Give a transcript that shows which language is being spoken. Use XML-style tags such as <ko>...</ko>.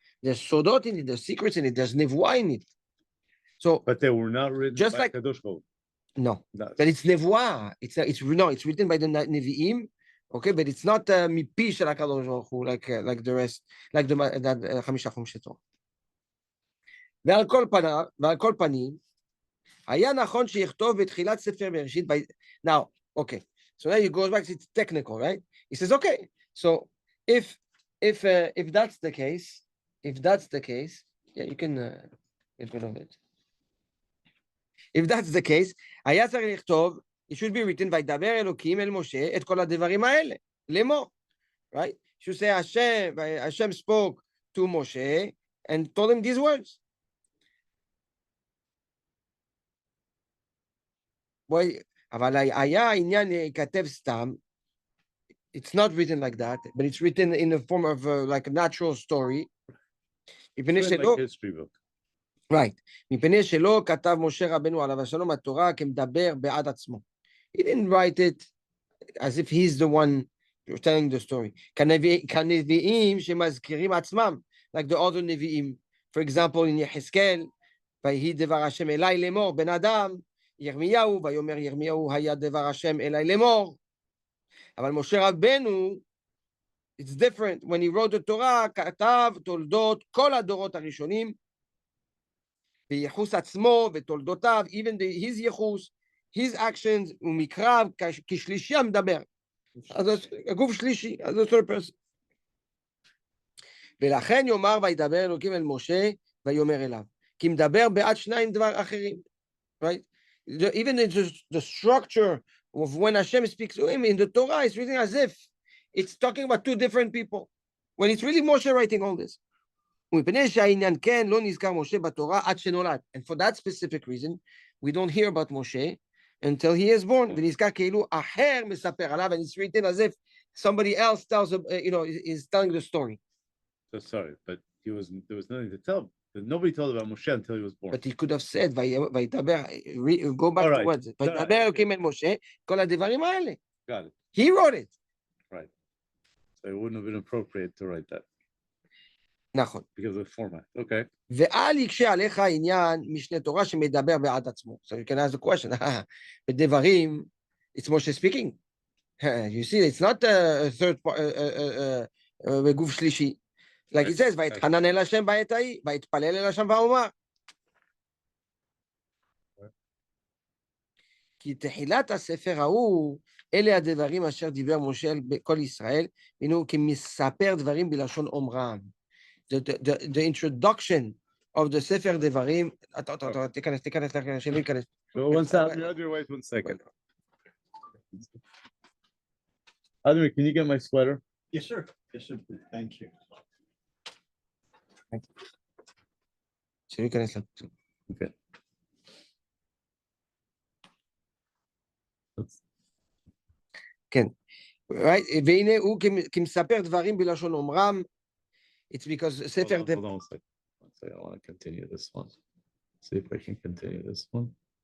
<en>There's sodot in it. There's secrets in it. There's nevuah in it. So, But they were not written just by like Kadosh Baruch no, Hu. but it's nevuah. It's written by the Nevi'im. Okay, but it's not mipi shel HaKadosh Baruch Hu like the rest, like the חמישה חומשי תורה.</en> <he>ועל כל פנים, היה נכון שיכתוב בתחילת ספר בראשית.</he> <en>Now, okay, so now he goes back. It's technical, right? He says, okay, so if that's the case, yeah, you can get rid of it. If that's the case,</en> <he>היה צריך לכתוב,</he> <en>it should be written,</en> <he>וידבר אלוקים אל משה את כל הדברים האלה, לאמור,</he> <en>right? Should say Hashem spoke to Moshe and told him these words.</en> <he>אבל היה העניין כתב סתם,</he> <en>it's not written like that, but it's written in the form of like a natural story. It's like history book. Right.</en> <he>מפני שלא כתב משה רבנו עליו השלום התורה כמדבר בעד עצמו.</he> <en>He didn't write it as if he's the one telling the story.</en> <he>כנביאים שמזכירים עצמם,</he> <en>like the other</en> <he>נביאים.</he> <en>For example, in</en> <he>יחזקאל, ויהי דבר השם אליי לאמור, בן אדם, ירמיהו, ויאמר ירמיהו, היה דבר השם אליי לאמור. אבל משה רבנו,</he> <en>it's different. When he wrote the Torah,</en> <he>כתב תולדות כל הדורות הראשונים, ויחוס עצמו ותולדותיו,</he> <en>even his</en> <he>יחוס,</he> <en>his actions,</en> <he>ומקרב כשלישי המדבר. אז הגוף שלישי, אז זה</he> <en>third person.</en> <he>ולכן יאמר וידבר אלוקים אל משה, ויאמר אליו. כי מדבר בעד שניים דבר אחרים.</he> <en>Right? Even the structure of when Hashem speaks to him in the Torah, it's written as if it's talking about 2 different people. When it's really Moshe writing all this.</en> <he>ומפני שהעניין כן לא נזכר משה בתורה עד שנולד.</he> <en>And for that specific reason, we don't hear about Moshe until he is born.</en> <he>ונזכר כאילו אחר מספר עליו,</he> <en>and it's written as if somebody else tells, is telling the story. So sorry, but there was nothing to tell. Nobody told about Moshe until he was born. But he could have said, go back to words.</en> <he>וידבר אלוקים אל משה, כל הדברים האלה.</he> <en>Got it. He wrote it. Right. So it wouldn't have been appropriate to write that.</en> <he>נכון.</he> <en>Because of the format. Okay.</en> <he>ואל יקשה עליך עניין משנה תורה שמדבר בעד עצמו.</he> <en>So you can ask the question, בדברים, it's Moshe speaking. You see, it's not a third part,</en> <he>בגוף שלישי. Like it says, ויתחנן אל השם בעת ההיא, ויתפלל אל השם ואומר. כי תחילת הספר ההוא, אלה הדברים אשר דיבר משה אל כל ישראל, והנו כמספר דברים בלשון אומרם.</he> <en>The introduction of the Sefer Devarim.</en> <he>תיכנס, שלא ייכנס.</he> <en>One second, wait 1 second. Admir, can you get my sweater? Yes, sir. Yes, sir. Thank you.</en> <he>שלא ייכנס.</he> <en>Okay. כן. Right?</en> <he>והנה הוא כמספר דברים בלשון אומרם.</he> <en>It's because Sefer Hold on 1 second. I want to continue this one. See if I can continue this one.</en>